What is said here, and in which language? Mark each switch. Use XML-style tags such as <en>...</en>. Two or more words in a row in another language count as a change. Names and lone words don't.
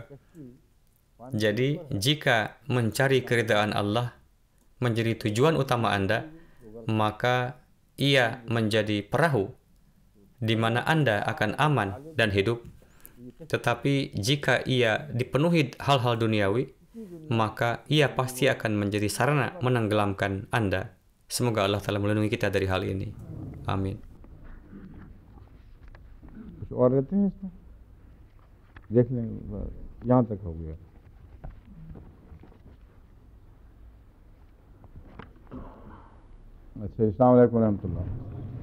<id>Jadi, jika mencari keridaan Allah menjadi tujuan utama Anda, maka ia menjadi perahu di mana Anda akan aman dan hidup. Tetapi jika ia dipenuhi hal-hal duniawi, maka ia pasti akan menjadi sarana menenggelamkan Anda. Semoga Allah Ta'ala melindungi kita dari hal ini. Amin.</id> <ur>اور رہتے ہیں اس میں دیکھ لیں، یہاں تک ہو گیا. अच्छा,</ur> <ar>السلام عليكم رحمة الله.</ar>